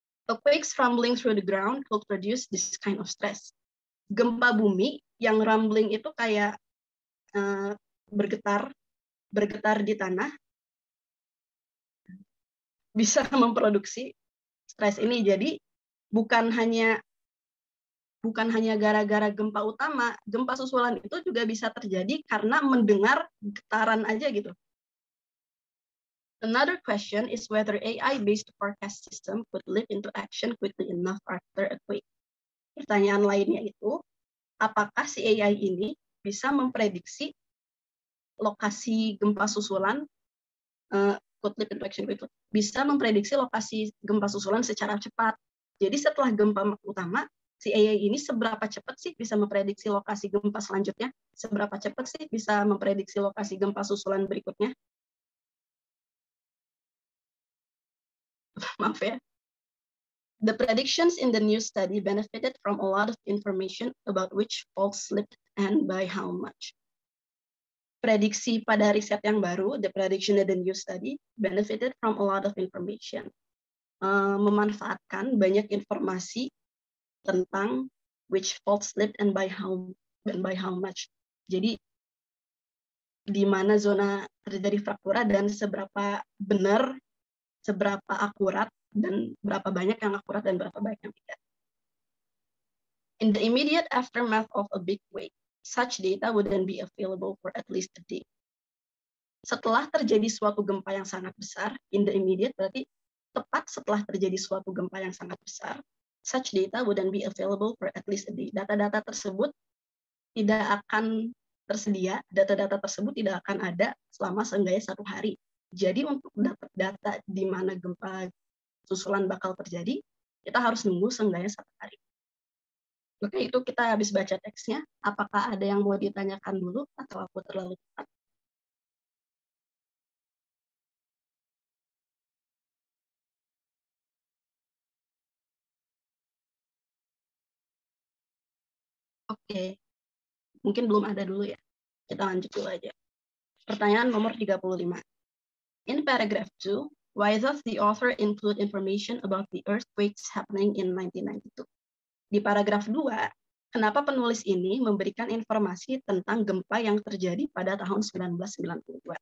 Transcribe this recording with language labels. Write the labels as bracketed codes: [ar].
[en] Earthquakes rumbling through the ground could produce this kind of stress. [id] Gempa bumi yang rumbling itu kayak bergetar di tanah bisa memproduksi stres ini. Jadi bukan hanya gara-gara gempa utama, gempa susulan itu juga bisa terjadi karena mendengar getaran aja gitu. [en] Another question is whether AI-based forecast system could leap into action quickly enough after a quake. [id] Pertanyaan lainnya itu, apakah si AI ini bisa memprediksi lokasi gempa susulan, [en] could leap into action quickly, [id] bisa memprediksi lokasi gempa susulan secara cepat. Jadi setelah gempa utama, si AI ini seberapa cepat sih bisa memprediksi lokasi gempa selanjutnya? Seberapa cepat sih bisa memprediksi lokasi gempa susulan berikutnya? Maaf ya. [en] The predictions in the new study benefited from a lot of information about which faults slipped and by how much. [id] Prediksi pada riset yang baru, [en] the prediction in the new study benefited from a lot of information. [id] Memanfaatkan banyak informasi tentang [en] which faults slipped and by how much. [id] Jadi di mana zona terjadi fraktura dan seberapa benar, seberapa akurat, dan berapa banyak yang akurat dan berapa banyak yang tidak. [en] In the immediate aftermath of a big quake, such data wouldn't be available for at least a day. [id] Setelah terjadi suatu gempa yang sangat besar, [en] in the immediate [id] berarti tepat setelah terjadi suatu gempa yang sangat besar, [en] such data wouldn't be available for at least a day. [id] Data-data tersebut tidak akan tersedia, data-data tersebut tidak akan ada selama seenggaknya 1 hari. Jadi untuk dapat data di mana gempa susulan bakal terjadi, kita harus nunggu seenggaknya 1 hari. Oke, itu kita habis baca teksnya. Apakah ada yang mau ditanyakan dulu atau aku terlalu cepat? Oke, mungkin belum ada dulu ya. Kita lanjut dulu aja. Pertanyaan nomor 35. [en] In paragraph 2, why does the author include information about the earthquakes happening in 1992? [id] Di paragraf 2, kenapa penulis ini memberikan informasi tentang gempa yang terjadi pada tahun 1992?